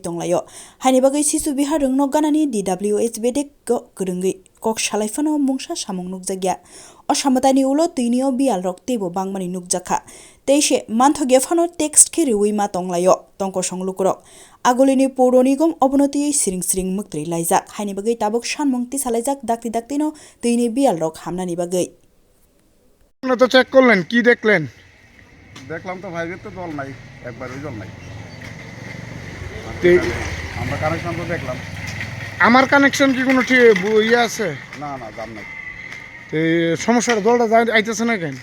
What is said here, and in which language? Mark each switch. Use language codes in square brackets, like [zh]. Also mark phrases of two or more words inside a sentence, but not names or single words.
[brx] तंलायो हानि बागै सिसु बिहार रंनक गानानि DWH बेदेक गोरोंगै कक सालायफानो मुंसा सामं नुकजागिया असामतानि उलो तैनियो बियाल रक तेबो बांमानि नुकजाखा तैसे मानथगियाफानो टेक्स्ट खेरि उइमा तंलायो तंको संलुकुरक आगुलिनि पौर निगम अबनति सिरिं सिरिं मुक्त्रि लायजाक हानि बागै ताबक सानमंति सालायजाक दाक्ति दाक्तिनो तैनि बियाल रक हामनानि बागै [bn] তো চেক করলেন কি দেখলেন? দেখলাম তো ভাইবের তো জল নাই, একবারই জল নাই। তে- আমরা কানেকশন তো দেখলাম, আমার কানেকশন কি কোনো ইয়ে আছে? না না দাম নাই। সমস্যাটা জলটা আইতেছে না কেন?